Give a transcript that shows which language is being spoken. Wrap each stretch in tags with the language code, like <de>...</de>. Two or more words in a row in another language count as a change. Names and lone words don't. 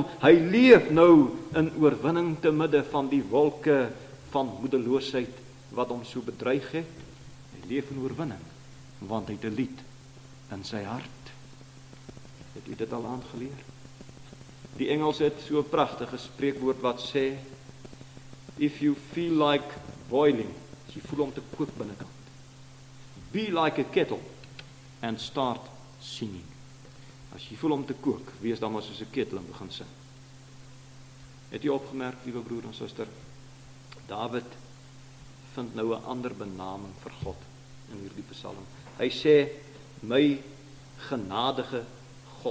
<af>Hy leef nou in oorwinning te midde van die wolke van moedeloosheid wat hom so bedreig het. Hy leef in oorwinning, want hy het 'n lied in sy hart. Het u dit al aangeleer? Die Engels het so 'n pragtige spreekwoord wat sê,</af> <en>if you feel like boiling,</en> <af>as jy voel om te kook binnekant,</af> <en>be like a kettle and start singing.</en> <af>As jy voel om te kook, wees dan maar soos 'n ketel en begin sing. Het jy opgemerk, liewe broer en suster, Dawid vind nou 'n ander benaming vir God in hierdie psalm. Hy sê, my genadige God.</af>